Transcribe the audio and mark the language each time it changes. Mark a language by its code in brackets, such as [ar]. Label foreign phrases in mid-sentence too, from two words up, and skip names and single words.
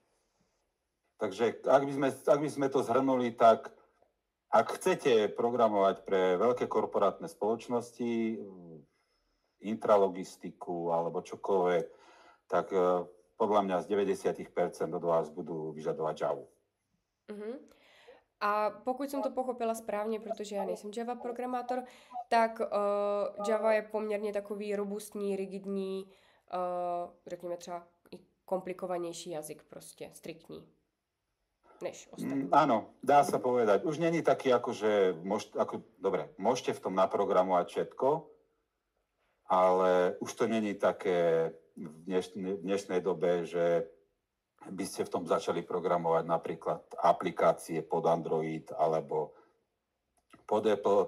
[sk] Takže ak by sme to zhrnuli, tak ak chcete programovať pre veľké korporátne spoločnosti, intralogistiku alebo čokoľvek, tak podľa mňa z 90% od vás budú vyžadovať Javu. Uh-huh. [cs] A pokud jsem to pochopila správně, protože já nejsem Java programátor, tak Java je poměrně takový robustní, rigidní, řekněme třeba i komplikovanější jazyk, prostě striktní než ostatní. [sk] Áno, dá sa povedať. Už není taký, akože, dobre, môžete v tom naprogramovať všetko, ale už to není také v dnešnej dobe, že by ste v tom začali programovať napríklad aplikácie pod Android alebo pod Apple.